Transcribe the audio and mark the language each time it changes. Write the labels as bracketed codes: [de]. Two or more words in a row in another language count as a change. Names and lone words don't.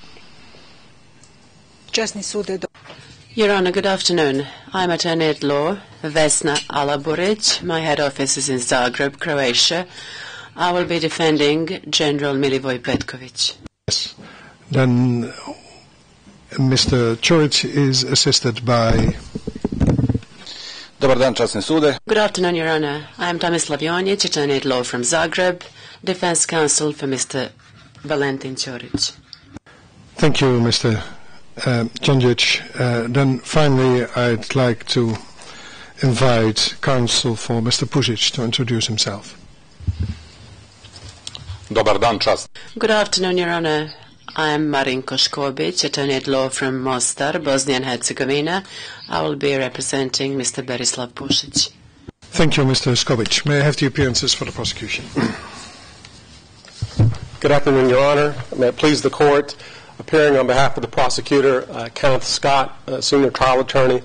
[en] Your Honor, good afternoon. I'm attorney at law, Vesna Alaburic. My head office is in Zagreb, Croatia. I will be defending General Milivoje Petković. Yes. Then Mr. Ćorić is assisted by... [hr] Dobar dan, časni sude. [en] Good afternoon, Your Honor. I am Tomislav Jonjić, attorney at law from Zagreb, defense counsel for Mr. Valentin Ćorić. Thank you, Mr. Jonjić. Then finally, I'd like to invite counsel for Mr. Pusic to introduce himself. [hr] Dobar dan, čast. [en] Good afternoon, Your Honor. I am Marinko Škobić, attorney at law from Mostar, Bosnia and Herzegovina. I will be representing Mr. Berislav Pusic. Thank you, Mr. Škobić. May I have the appearances for the prosecution? Good afternoon, Your Honor. May it please the court, appearing on behalf of the prosecutor, Kenneth Scott, senior trial attorney.